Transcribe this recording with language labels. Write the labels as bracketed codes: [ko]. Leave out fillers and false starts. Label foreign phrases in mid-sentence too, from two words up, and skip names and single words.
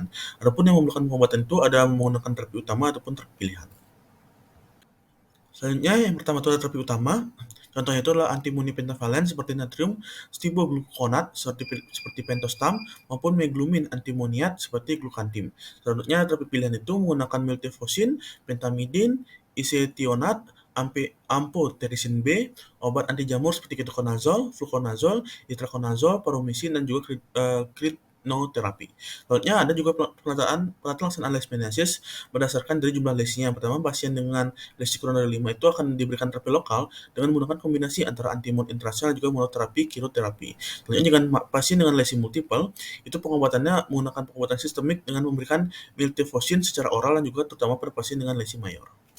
[id] Adapun yang memerlukan pengobatan itu ada menggunakan terapi utama ataupun terapi pilihan. Selanjutnya, yang pertama itu adalah terapi utama. Contohnya itu adalah antimoni pentavalen seperti natrium stibogluconat seperti pentostam maupun meglumin antimoniat seperti glucantim. Selanjutnya, terapi pilihan itu menggunakan miltefosin, pentamidin, isetionat, amphotericin B, obat anti jamur seperti ketoconazole, fluconazole, itraconazole, paromisin, dan juga terapi. Selanjutnya ada juga penata laksanaan leishmaniasis berdasarkan dari jumlah lesinya. Yang pertama, pasien dengan lesi kurang dari 5 itu akan diberikan terapi lokal dengan menggunakan kombinasi antara antimon intrasel dan juga monoterapi kiroterapi. Selanjutnya, dengan pasien dengan lesi multiple, itu pengobatannya menggunakan pengobatan sistemik dengan memberikan miltefosin secara oral dan juga terutama pada pasien dengan lesi mayor.